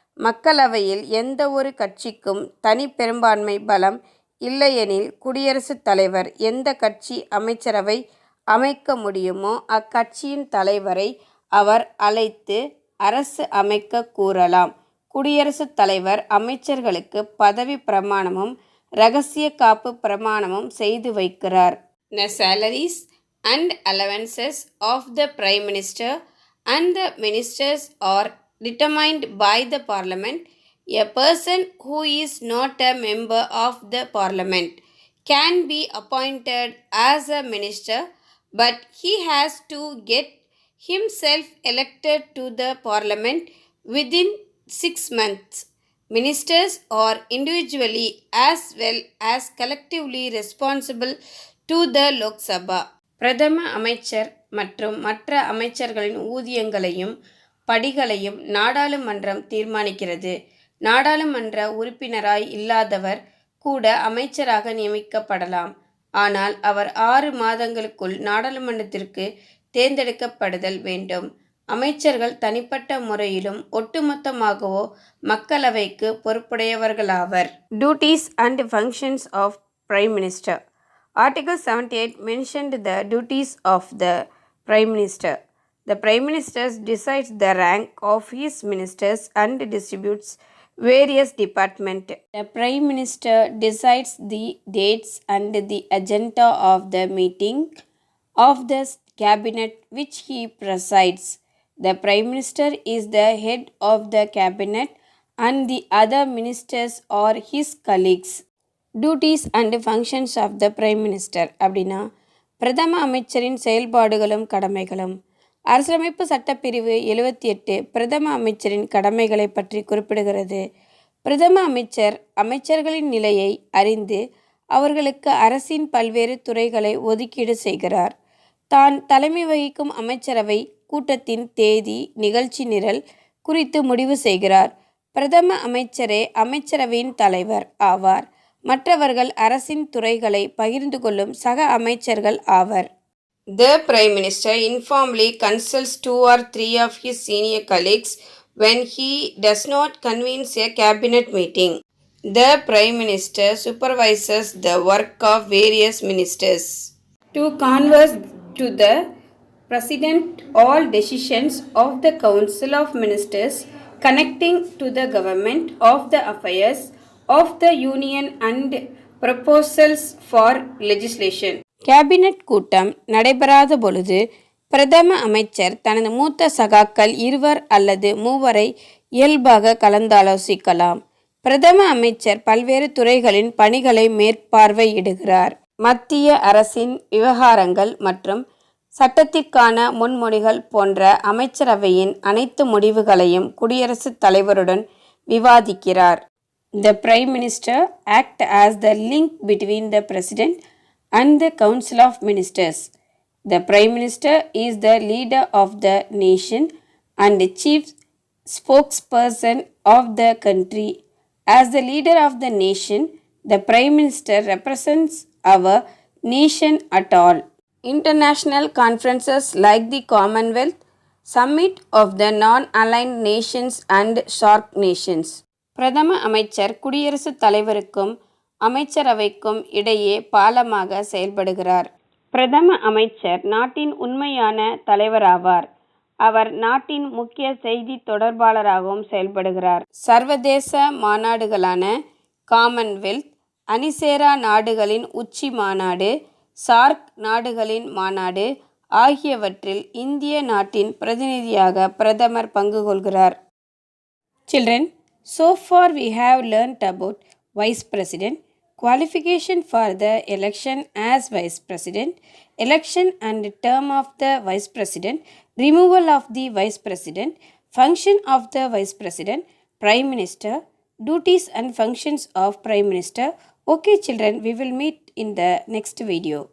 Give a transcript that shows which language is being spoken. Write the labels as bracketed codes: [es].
[ta] மக்களவையில் எந்த ஒரு கட்சிக்கும் தனி பெரும்பான்மை பலம் இல்லையெனில் குடியரசுத் தலைவர் எந்த கட்சி அமைச்சரவை அமைக்க முடியுமோ அக்கட்சியின் தலைவரை அவர் அழைத்து அரசு அமைக்க கூறலாம். குடியரசுத் தலைவர் அமைச்சர்களுக்கு பதவி பிரமாணமும் இரகசிய காப்பு பிரமாணமும் செய்து வைக்கிறார். [en] The salaries and allowances of the Prime Minister and the ministers are determined by the Parliament. A person who is not a member of the Parliament can be appointed as a minister, but he has to get himself elected to the Parliament within 6 months. Ministers are individually as well as collectively responsible to the Lok Sabha. [ta] பிரதம அமைச்சர் மற்றும் மற்ற அமைச்சர்களின் ஊதியங்களையும் படிகளையும் நாடாளுமன்றம் தீர்மானிக்கிறது. நாடாளுமன்ற உறுப்பினராய் இல்லாதவர் கூட அமைச்சராக நியமிக்கப்படலாம். ஆனால் அவர் 6 மாதங்களுக்குள் நாடாளுமன்றத்திற்கு தேர்ந்தெடுக்கப்படுதல் வேண்டும். அமைச்சர்கள் தனிப்பட்ட முறையிலும் ஒட்டுமொத்தமாகவோ மக்களவைக்கு பொறுப்புடையவர்களாவர். [en] Duties and functions of Prime Minister. Article 78 mentioned the duties of the Prime Minister. The Prime Minister decides the rank of his ministers and distributes various departments. The Prime Minister decides the dates and the agenda of the meeting of the cabinet which he presides. The Prime Minister is the head of the cabinet and the other ministers are his colleagues. Duties and functions of the prime minister [ta] அப்படின்னா பிரதம அமைச்சரின் செயல்பாடுகளும் கடமைகளும். அரசியலமைப்பு சட்டப்பிரிவு 78 பிரதம அமைச்சரின் கடமைகளை பற்றி குறிப்பிடுகிறது. பிரதம அமைச்சர் அமைச்சர்களின் நிலையை அறிந்து அவர்களுக்கு அரசின் பல்வேறு துறைகளை ஒதுக்கீடு செய்கிறார். தான் தலைமை வகிக்கும் அமைச்சரவை கூட்டத்தின் தேதி நிகழ்ச்சி நிரல் குறித்து முடிவு செய்கிறார். பிரதம அமைச்சரே அமைச்சரவையின் தலைவர் ஆவார். மற்றவர்கள் அரசின் துறைகளை பகிர்ந்து கொள்ளும் சக அமைச்சர்கள் ஆவர். [en] The Prime Minister informally consults 2 or 3 of his senior colleagues when he does not convene a cabinet meeting. The Prime Minister supervises the work of various ministers. To converse to the President all decisions of the Council of Ministers connecting to the government of the affairs of the Union and proposals for legislation. [ta] Cabinet கூட்டம் நடைபெறாத பொழுது பிரதம அமைச்சர் தனது மூத்த சகாக்கள் 2 அல்லது 3 இயல்பாக கலந்தாலோசிக்கலாம். பிரதம அமைச்சர் பல்வேறு துறைகளின் பணிகளை மேற்பார்வையிடுகிறார். மத்திய அரசின் விவகாரங்கள் மற்றும் சட்டத்திற்கான முன்மொழிகள் போன்ற அமைச்சரவையின் அனைத்து முடிவுகளையும் குடியரசுத் தலைவருடன் விவாதிக்கிறார். [en] The Prime Minister acts as the link between the President and the Council of Ministers. The Prime Minister is the leader of the nation and the chief spokesperson of the country. As the leader of the nation, the Prime Minister represents our nation at all. International conferences like the Commonwealth, Summit of the Non-Aligned Nations and SAARC nations. [ta] பிரதம அமைச்சர் குடியரசுத் தலைவருக்கும் அமைச்சரவைக்கும் இடையே பாலமாக செயல்படுகிறார். பிரதம அமைச்சர் நாட்டின் உண்மையான தலைவராவார். அவர் நாட்டின் முக்கிய செய்தி தொடர்பாளராகவும் செயல்படுகிறார். சர்வதேச மாநாடுகளான காமன்வெல்த், அணிசேரா நாடுகளின் உச்சி மாநாடு, சார்க் நாடுகளின் மாநாடு ஆகியவற்றில் இந்திய நாட்டின் பிரதிநிதியாக பிரதமர் பங்கு கொள்கிறார். [en] Children, so far we have learnt about Vice President, qualification for the election as Vice President, election and term of the Vice President, removal of the Vice President, function of the Vice President, Prime Minister, duties and functions of Prime Minister. Okay children, we will meet in the next video.